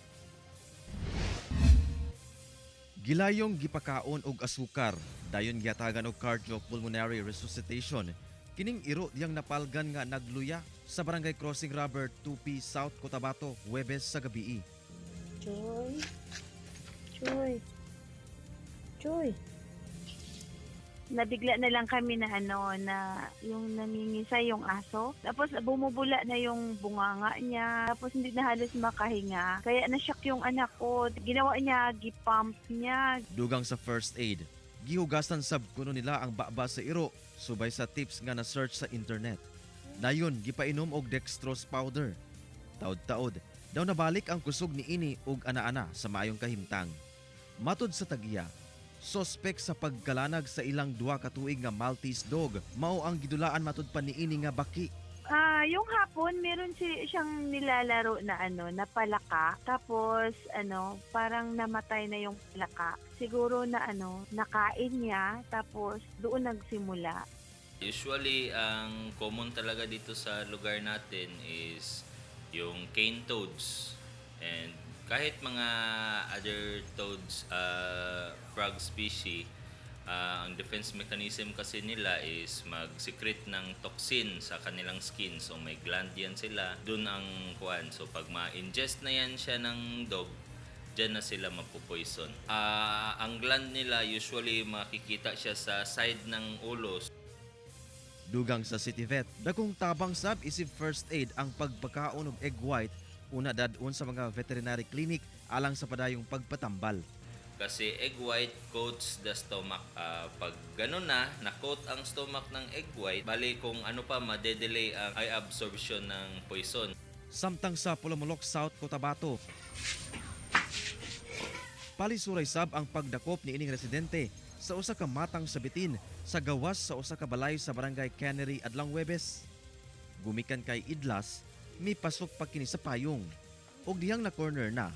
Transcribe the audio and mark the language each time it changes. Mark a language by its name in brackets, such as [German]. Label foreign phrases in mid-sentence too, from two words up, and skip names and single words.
[Cebuano] Gilayong gipakaon og asukar, dayon giatagan og [English] cardiopulmonary resuscitation. [Cebuano] Kining iro diyang napalgan nga nagluya sa Barangay Crossing Rubber, Tupi, South Cotabato, Huwebes sa gabii. Joy. [Filipino] Nabigla na lang kami na na yung nangingisa yung aso. Tapos bumubula na yung bunganga niya. Tapos hindi na halos makahinga. Kaya na-shock yung anak ko. Ginawa niya, [Cebuano] gipump niya. Dugang sa [English] first aid, [Cebuano] gihugasan sab kuno nila ang baba sa iro subay sa tips nga na-search sa internet. Dayon gipainom og dextrose powder. Taod-taod, daw nabalik ang kusog ni ini og ana-ana sa maayong kahimtang. Matod sa tagiya, sospek sa pagkalanag sa ilang duha ka tuig nga [English] Maltese dog, [Cebuano] mao ang gidulaan matud pa niini nga baki. [Filipino] Yung hapon, meron siyang nilalaro na na palaka. Tapos parang namatay na yung palaka. Siguro na nakain niya tapos doon nagsimula. Usually, ang common talaga dito sa lugar natin is yung [English] cane toads. [Filipino] And kahit mga [English] other toads, frog species, [Filipino] ang [English] defense mechanism [Filipino] kasi nila is mag-secrete ng toxin sa kanilang skin. So may gland yan sila. Doon ang kuhan. So pag ma-ingest na yan siya ng dog, dyan na sila mapupoison. Ang gland nila usually makikita siya sa side ng ulo. [Cebuano] Dugang sa City Vet, dakong tabang sab isip [English] first aid [Cebuano] ang pagpakaon og [English] egg white [Cebuano] una dadun sa mga [English] veterinary clinic [Cebuano] alang sa padayong pagpatambal. [English] Kasi egg white coats the stomach. [Filipino] Pag ganun na-coat ang stomach ng [English] egg white, [Filipino] bali kung madedelay ang [English] eye absorption [Filipino] ng poison. [Cebuano] Samtang sa Pulumulok, South Cotabato, palisuray sab ang pagdakop ni ining residente sa usa ka matang sabitin sa gawas sa usa ka balay sa Barangay Cannery adlang Huwebes. Gumikan kay Idlas, may pasok pa kini sa payong ug dihang na corner na.